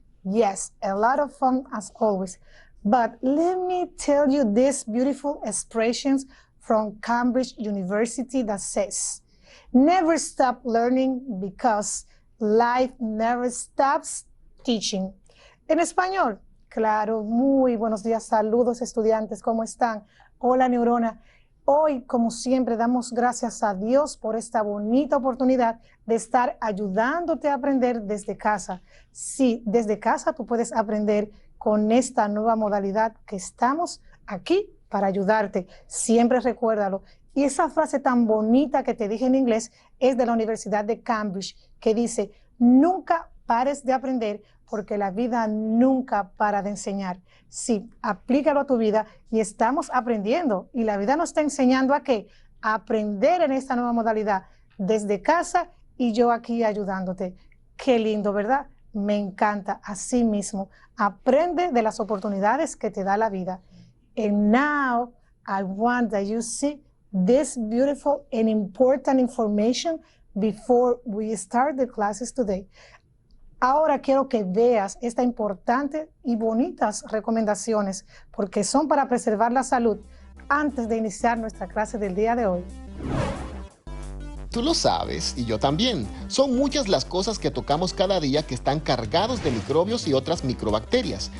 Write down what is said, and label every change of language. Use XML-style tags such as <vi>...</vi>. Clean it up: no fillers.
<en>Yes, a lot of fun as always. But let me tell you these beautiful expressions from Cambridge University that says, never stop learning because life never stops teaching.</en> <es>En español, Claro, muy buenos días, saludos estudiantes, ¿cómo están? Hola Neurona, hoy como siempre damos gracias a Dios por esta bonita oportunidad de estar ayudándote a aprender desde casa. Sí, desde casa tú puedes aprender con esta nueva modalidad que estamos aquí para ayudarte, siempre recuérdalo. Y esa frase tan bonita que te dije en inglés es de la Universidad de Cambridge, que dice, nunca pares de aprender porque la vida nunca para de enseñar. Sí, aplícalo a tu vida y estamos aprendiendo. Y la vida nos está enseñando a qué? A aprender en esta nueva modalidad desde casa y yo aquí ayudándote. Qué lindo, ¿verdad? Me encanta. Así mismo, aprende de las oportunidades que te da la vida.</es> <en>And now, I want that you see this beautiful and important information before we start the classes today.</en> <es>Ahora quiero que veas esta importante y bonitas recomendaciones porque son para preservar la salud antes de iniciar nuestra clase del día de hoy. Tú lo sabes, y yo también. Son muchas las cosas que tocamos cada día que están cargados de microbios y otras microbacterias.</es>